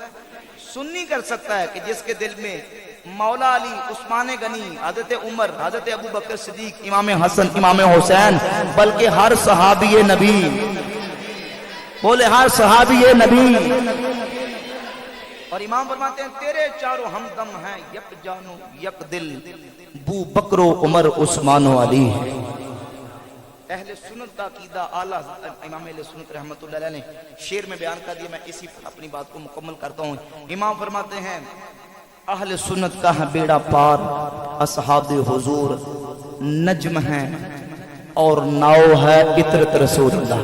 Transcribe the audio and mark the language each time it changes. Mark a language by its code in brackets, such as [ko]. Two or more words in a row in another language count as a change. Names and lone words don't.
[ur] سنی کر سکتا ہے کہ جس کے دل میں مولا علی، عثمان غنی، حضرت عمر، حضرت ابو بکر صدیق، امام حسن، امام حسین، بلکہ ہر صحابی نبی، بولے ہر صحابی نبی. اور امام فرماتے ہیں تیرے چاروں ہمدم ہیں یک جانو یک دل، ابو بکر و عمر عثمان و علی. اہل سنت کا عقیدہ اعلیٰ امام اہل سنت [ar] رحمۃ اللہ علیہ [ur] نے شعر میں بیان کر دیا. میں اسی پر اپنی بات کو مکمل کرتا ہوں. امام فرماتے ہیں اہل سنت کا ہے بیڑا پار، اصحاب حضور نجم ہیں اور ناؤ ہے عطرت رسول اللہ.